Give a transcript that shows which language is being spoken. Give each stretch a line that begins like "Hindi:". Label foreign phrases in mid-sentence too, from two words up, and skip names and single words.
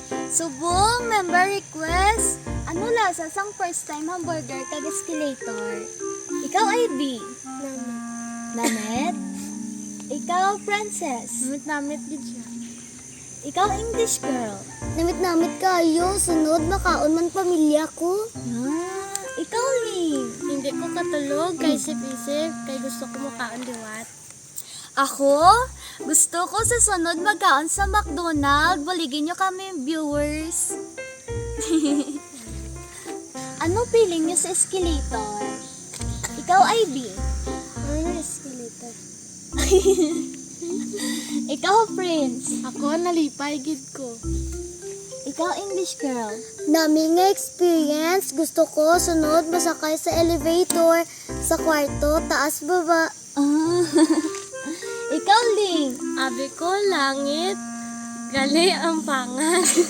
Hiligaynon: Subong member request. Ano lasa sang
English: first time
Hiligaynon: hamburger kag escalator? Ikaw ID. Namet. Ikaw Princess. Namit gid siya. Ikaw English girl. Namit kayo, sunod makaon man pamilya ko. Ikaw Ling. Hindi ko katulog, kay isip-isip, kay gusto ko makaon diwat. Ako, gusto ko sa sunod magkaon sa McDonald's. Buligin nyo kami viewers. Ano feeling nyo sa escalator? Ikaw IB.
Filipino: Ano yung escalator?
Hiligaynon: Ikaw Prince. Ako, nalipay gid ko. Ikaw English girl. Nami nga experience, gusto ko sunod masakay sa elevator, sa kwarto, taas baba. Ikaw Ling. Abi ko, langit, gali ang pangan.